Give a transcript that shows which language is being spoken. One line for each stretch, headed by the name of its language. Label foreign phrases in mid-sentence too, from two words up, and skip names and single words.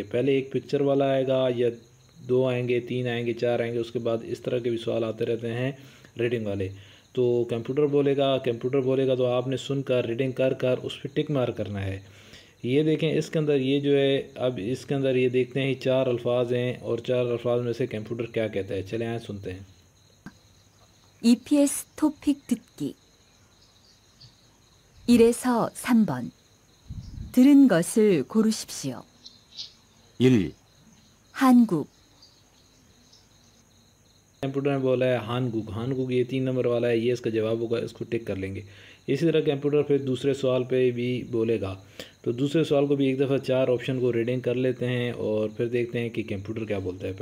Hindi: पहले एक पिक्चर वाला आएगा या 2 आएंगे, 3 आएंगे, 4 आएंगे, उसके बाद इस तरह के भी सवाल आते रहते हैं रीडिंग वाले। तो कंप्यूटर बोलेगा तो आपने सुनकर रीडिंग कर कर उस पर टिक मार करना है। ये देखें इसके अंदर ये जो है, अब इसके अंदर ये देखते हैं 4 अल्फाज हैं और 4 अल्फाज में से कंप्यूटर क्या कहता है। चले आए सुनते हैं।
Korean: EPS 토픽 듣기 1에서 3번 들은 것을 고르십시오. 1, 한국,
Hindi: कंप्यूटर ने बोला है हानगुग ये 3 नंबर वाला है, ये इसका जवाब होगा, इसको टिक कर लेंगे। इसी तरह कंप्यूटर फिर दूसरे सवाल पे भी बोलेगा, तो दूसरे सवाल को भी एक दफ़ा 4 ऑप्शन को रीडिंग कर लेते हैं और फिर देखते हैं कि कंप्यूटर क्या बोलता है।